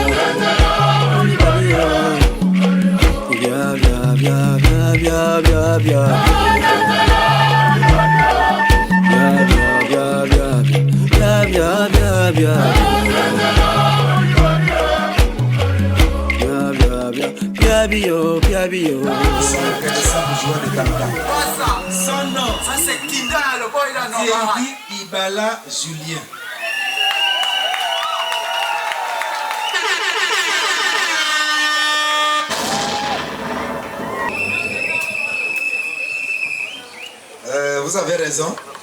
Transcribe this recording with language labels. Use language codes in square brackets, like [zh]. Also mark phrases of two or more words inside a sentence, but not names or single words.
[fr] Bia bia bia bia bia bia bia. Bia bia bia bia. Piabio. Son nom, ça c'est Kinda, le boy là, non? Thierry Ibala Julien. Vous avez raison.